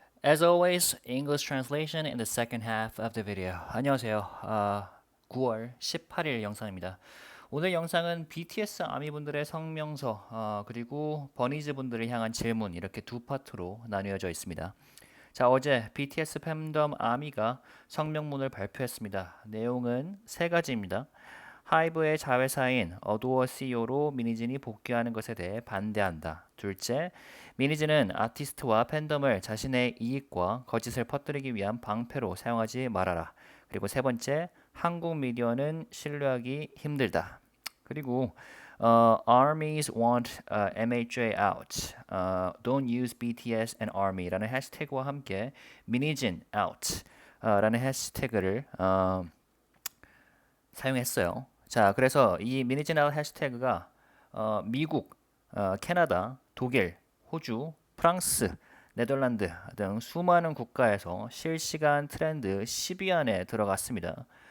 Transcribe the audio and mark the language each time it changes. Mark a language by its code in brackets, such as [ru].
[en] As always, English translation in the second half of the video. [ko] 안녕하세요. 9월 18일 영상입니다. 오늘 영상은 BTS 아미분들의 성명서 그리고 버니즈 분들을 향한 질문 이렇게 두 파트로 나뉘어져 있습니다. 자, 어제 BTS 팬덤 아미가 성명문을 발표했습니다. 내용은 세 가지입니다. 하이브의 자회사인 어도어 CEO로 미니진이 복귀하는 것에 대해 반대한다. 둘째, 미니진은 아티스트와 팬덤을 자신의 이익과 거짓을 퍼뜨리기 위한 방패로 사용하지 말아라. 그리고 세 번째, 한국 미디어는 신뢰하기 힘들다. 그리고 [en] Armies want MHJ out. Don't use BTS and Army [ko] 라는 해시태그와 함께 미니진 out 라는 해시태그를 사용했어요. 자, 그래서 이 미니진 아웃 해시태그가 미국, 캐나다, 독일, 호주, 프랑스, 네덜란드 등 수많은 국가에서 실시간 트렌드 10위 안에 들어갔습니다.